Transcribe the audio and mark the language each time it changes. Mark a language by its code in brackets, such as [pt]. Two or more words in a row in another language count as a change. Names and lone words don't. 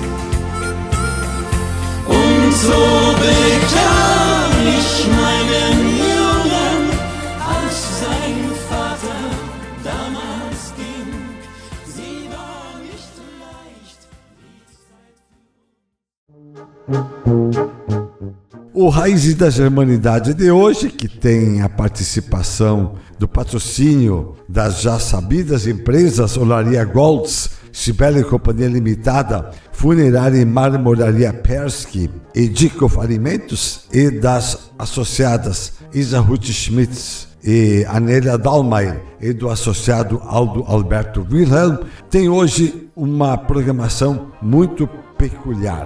[de] Und so bekam ich meinen Jungen, als sein Vater damals ging. Sie war nicht leicht. [pt] O Raízes da Germanidade de hoje, que tem a participação do patrocínio das já sabidas empresas Olaria Golds, Cibele Companhia Limitada, Funerária e Marmoraria Persky e Dikov Alimentos, e das associadas Isa Ruth Schmitz e Anélia Dalmayer, e do associado Aldo Alberto Wilhelm, tem hoje uma programação muito peculiar.